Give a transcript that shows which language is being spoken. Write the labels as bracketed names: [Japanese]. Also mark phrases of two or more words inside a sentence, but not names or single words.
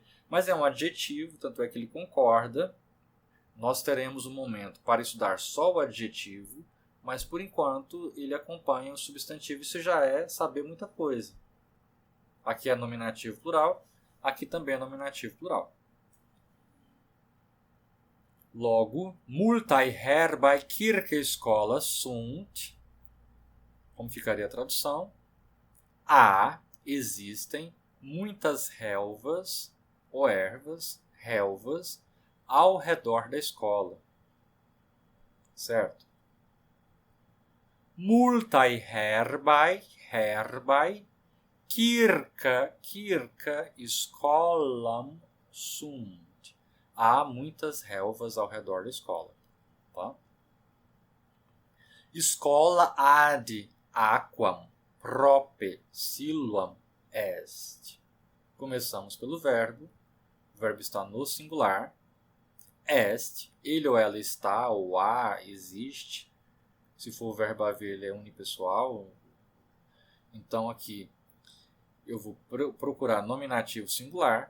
[Portuguese] Mas é um adjetivo, tanto é que ele concorda. Nós teremos um momento para estudar só o adjetivo, mas por enquanto ele acompanha o substantivo. Isso já é saber muita coisa. Aqui é nominativo plural, aqui também é nominativo plural. Logo, [Latin] multae herbae circa schola sunt. [Portuguese] Como ficaria a tradução? Há, existem, muitas relvas, ou ervas, relvas, ao redor da escola. Certo? [Latin] Multae herbae, circa scholam sunt. [Portuguese] Há muitas relvas ao redor da escola. Tá? [Latin] Escola ad aquam prope siluam est. [Portuguese] Começamos pelo verbo. O verbo está no singular. Est, ele ou ela está, ou há, existe. Se for o verbo haver, ele é unipessoal. Então, aqui, eu vou procurar nominativo singular.